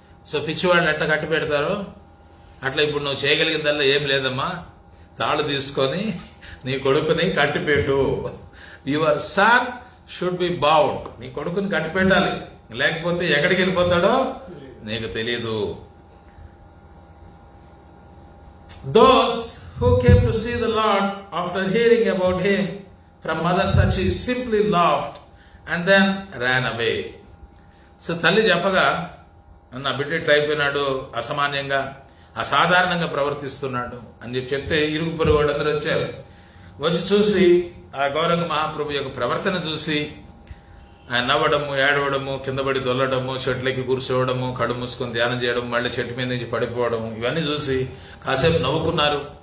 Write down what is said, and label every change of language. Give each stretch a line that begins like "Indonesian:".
Telugu: So పిచ్చివాళ్ళని ఎట్లా కట్టి పెడతారో అట్లా ఇప్పుడు నువ్వు చేయగలిగిందల్లా ఏం లేదమ్మా, తాళు తీసుకొని నీ కొడుకుని కట్టిపెట్టు.
English: Your son should be bound.
Telugu: నీ కొడుకుని కట్టిపెట్టాలి, లేకపోతే ఎక్కడికి వెళ్ళిపోతాడో నీకు తెలియదు.
English: Those who came to see the Lord after hearing about him from Mother Sachi simply laughed and then ran away.
Telugu: So తల్లి చెప్పగా, నా బిడ్డ ఇట్లా అయిపోయినాడు, అసామాన్యంగా అసాధారణంగా ప్రవర్తిస్తున్నాడు అని చెప్తే ఇరుగు పొరుగు వాళ్ళందరూ వచ్చారు. వచ్చి చూసి ఆ గౌరంగ మహాప్రభు యొక్క ప్రవర్తన చూసి ఆయన నవ్వడము, ఏడవడము, కిందపడి దొల్లడము, చెట్లకి కూర్చోవడము, కళ్ళు మూసుకొని ధ్యానం చేయడం, మళ్ళీ చెట్టు మీద నుంచి పడిపోవడం, ఇవన్నీ చూసి కాసేపు నవ్వుకున్నారు.